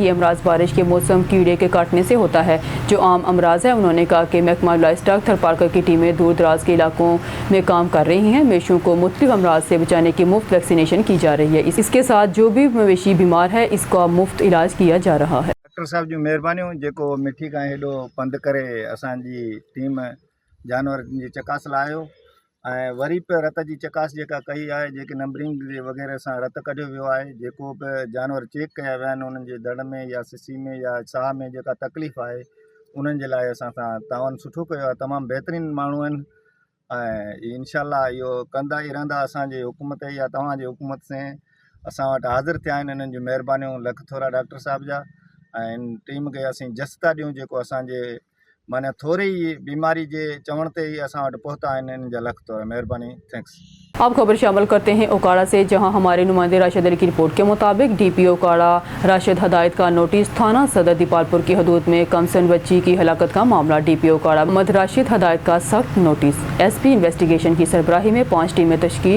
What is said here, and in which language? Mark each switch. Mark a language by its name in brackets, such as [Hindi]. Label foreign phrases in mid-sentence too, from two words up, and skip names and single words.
[Urdu] یہ امراض بارش کے موسم کیڑے کے کاٹنے سے ہوتا ہے جو عام امراض ہے۔ انہوں نے کہا کہ محکمہ لائیو اسٹاک تھر پارکر کی ٹیمیں دور دراز کے علاقوں میں کام کر رہی ہیں۔ مویشیوں کو مختلف امراض سے بچانے کی مفت ویکسینیشن کی جا رہی ہے۔ اس کے ساتھ جو بھی مویشی بیمار ہے اس کا مفت علاج کیا جا رہا ہے۔ [Sindhi] ڈاکٹر صاحب جو مہربانیوں जेको मिठी खां हेॾो पंधु करे असांजी टीम जानवरनि जी चकास लाइ आयो ऐं वरी बि रत जी चकास जेका कई आहे जेके नंबरिंग वग़ैरह सां रत कढियो वियो आहे। जेको बि जानवर चेक कया विया आहिनि उन्हनि जे दड़ में या सिसी में या साह में जेका तकलीफ़ आहे उन्हनि जे लाइ असां सां तावन सुठो कयो आहे। तमामु बहितरीनु माण्हू आहिनि ऐं इनशाला इहो कंदा ई रहंदा। असांजे हुकूमत या तव्हांजे हुकूमत से असां वटि हाज़िर थिया आहिनि। इन्हनि जूं महिरबानियूं लख थोरा डॉक्टर साहिब जा ऐं इन टीम खे असीं जस था ॾियूं जेको असांजे माना थोरी ई बीमारी जे चवण ते ई असां वटि पहुता आहिनि। इन्हनि जा लख थोरा महिरबानी। थैंक्स। [Urdu] اب خبر شامل کرتے ہیں اوکاڑا سے جہاں ہمارے نمائندے راشد علی کی رپورٹ کے مطابق ڈی پی اوکاڑا راشد ہدایت کا نوٹس تھانہ صدر دیپال پور کی حدود میں کمسن بچی کی ہلاکت کا معاملہ۔ ڈی پی اوکاڑا محمد راشد ہدایت کا سخت نوٹس۔ ایس پی انویسٹیگیشن کی سربراہی میں 5 ٹیمیں تشکیل۔